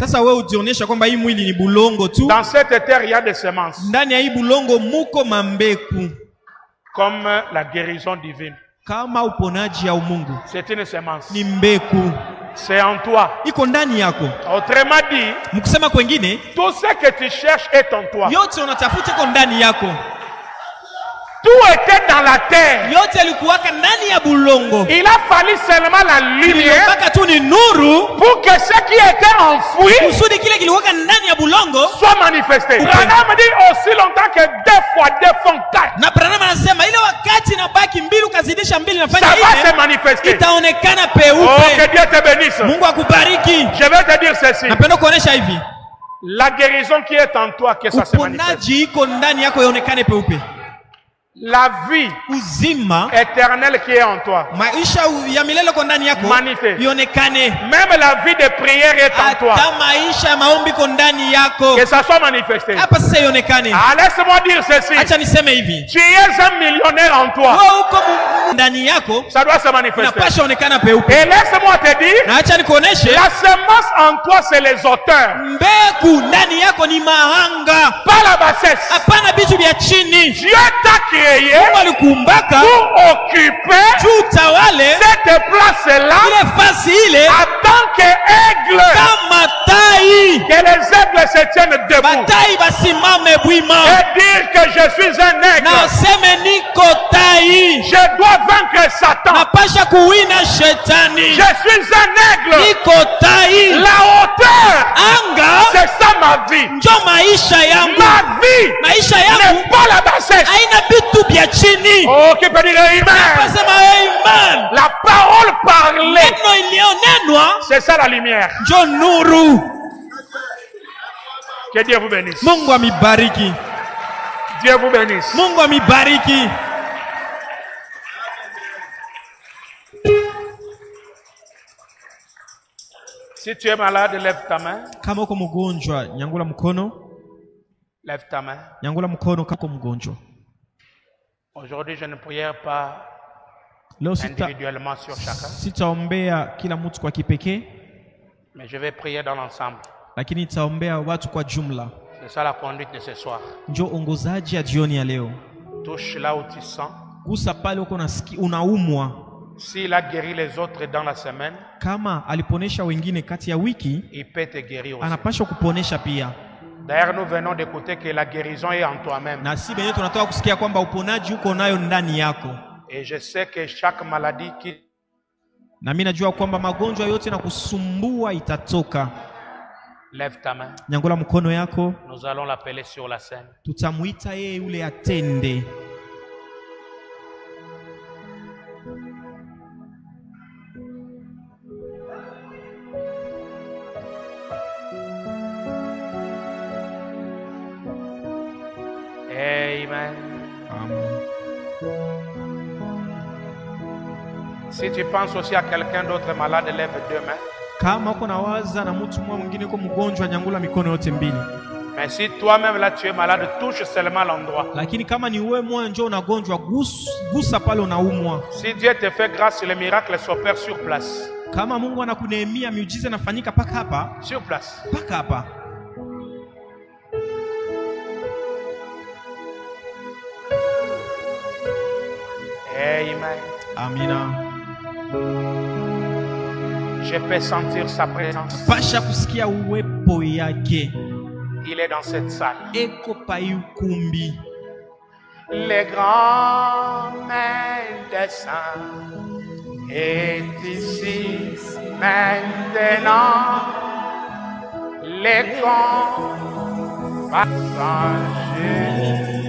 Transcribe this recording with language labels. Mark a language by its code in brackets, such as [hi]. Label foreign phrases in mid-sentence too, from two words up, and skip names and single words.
[sw] Sasa wewe ujionyesha kwamba hii mwili ni bulongo tu. [fr] Dans cette terre, il y a des semences, [sw] Ndani ya hii bulongo muko mambeku. [fr] comme la guérison divine. [sw] Kama uponaji ya umungu [fr] C'est une semence. [sw] ni mbeku, [fr] C'est en toi. [sw] iko ndani yako. [fr] Autrement dit, [sw] Mkusema kwengine, [fr] tout ce que tu cherches est en toi. [sw] yote unatafuta iko ndani yako. [fr] Tout était dans la terre. [sw] Yote yalikuwaka ndani ya bulongo. [fr] Il a fallu seulement la lumière [sw] Mpaka tu ni nuru [fr] pour que ce qui était enfoui [sw] kusudi kile kilikuwaka ndani ya bulongo. [fr] soit manifesté. Branham dit aussi longtemps que deux fois deux font quatre. [sw] Na Branham anasema ile wakati inabaki mbili ukazidisha mbili [fr] Ça [sw] nafanya [fr] va se [sw] ile [fr] manifester. [sw] itaonekana Oh, peupe. [fr] que Dieu te bénisse. [sw] Mungu akubariki. [fr] Je vais te dire ceci. [sw] Napenda kuonesha hivi. [fr] La guérison qui est en toi, que ça se manifeste. [sw] Uponaji iko ndani yako ionekane peupe. [fr] La vie [sw] Uzima [fr] éternelle qui est en toi. [sw] maisha ya milele kwa ndani yako [fr] Manifeste. [sw] ionekane. [fr] Même la vie de prière est en toi. [sw] Hata maisha ya maombi iko ndani yako. [fr] Que ça soit manifesté. [sw] Hapa sasa ionekane. [fr] Ah, laisse-moi dire ceci. [sw] Acha niseme hivi. [fr] Tu es un millionnaire en toi. [sw] Wewe uko ndani yako [fr] Ça doit se manifester. [sw] inapasha onekana peupe. [fr] Et laisse-moi te dire, [sw] Na acha nikuoneshe [fr] la semence en toi, c'est les auteurs. [sw] mbegu ndani yako ni mahanga. [fr] Pas la bassesse. [sw] Hapana vitu vya chini. [fr] Dieu t'a créé [sw] Mungu alikuumbaka [fr] pour occuper [sw] juu utawale [fr] cette place-là [sw] ile fasi ile [fr] en tant qu'aigle. [sw] kama tai. [fr] Que les aigles se tiennent debout. [sw] Batai basimame bwima. [fr] Et dire que je suis un aigle. [sw] Na useme niko tai. [fr] Je dois vaincre Satan. [sw] Napasha kuwina shetani. [fr] Je suis un aigle. [sw] Niko tai. [fr] La hauteur, [sw] Anga [fr] c'est ça ma vie. [sw] njo maisha yangu. [fr] Ma vie [sw] Maisha [fr] n'est [sw] yangu [fr] pas la bassesse. [sw] haina vitu vya vya chini. [fr] Oh, qui peut dire Amen? [sw] Nasema amen. [fr] La parole parlée, [sw] Neno iliyonenwa [fr] c'est ça la lumière. [sw] njo nuru. [fr] Que Dieu vous bénisse. [sw] Mungu amibariki. [fr] Dieu vous bénisse. [sw] Mungu amibariki. [fr] Si tu es malade, lève ta main. [sw] Kama uko mgonjwa, nyangula mkono. [fr] Lève ta main. [sw] Nyangula mkono kama uko mgonjwa. [fr] Aujourd'hui, je ne prière pas [sw] Leo [fr] individuellement sur chacun, [sw] sitaombea kila mtu kwa kipekee, [fr] mais je vais prier dans l'ensemble. [sw] lakini nitaombea watu kwa jumla. [fr] C'est ça la conduite de ce soir. [sw] Njo ongozaji ya jioni ya leo. [fr] Touche là où tu sens. [sw] Gusa pale uko unaumwa. [fr] S'il a guéri les autres dans la semaine, [sw] Kama aliponesha wengine kati ya wiki, [fr] il peut te guérir aussi. [sw] anapaswa kuponesha pia. [fr] D'ailleurs, nous venons d'écouter que la guérison est en toi-même. [sw] Na si benye tunatoka kusikia kwamba uponaji uko nayo ndani yako. [fr] Et je sais que chaque maladie qui... [sw] Na mimi najua kwamba magonjwa yote na kusumbua itatoka. [fr] Lève ta main. [sw] Nyangula mkono yako. [fr] Nous allons l'appeler sur la scène. [sw] Tutamuita yeye yule atende. [fr] Amen. [sw] Amen. [fr] Si tu penses aussi à quelqu'un d'autre malade, lève deux mains. [sw] Kama uko nawaza na mtu mwingine uko mgonjwa, nyangula mikono yote mbili. [fr] Mais si toi-même là tu es malade, touche seulement l'endroit. [sw] Lakini kama ni wewe mmoja ndio unagonjwa, gusa pale unaumwa. [fr] Si Dieu te fait grâce, le miracle s'opère sur place. [sw] Kama Mungu anakuneemia, miujiza inafanyika paka hapa. [fr] Sur place. [sw] Paka hapa. [fr] Amen. [sw] Amina. [fr] Je peux sentir sa présence. [sw] Pasha kusikia uwepo yake. [fr] Il est dans cette salle. [sw] Eko pa ukumbi. [fr] Les grands mains des saints est ici maintenant. Les grands passagers.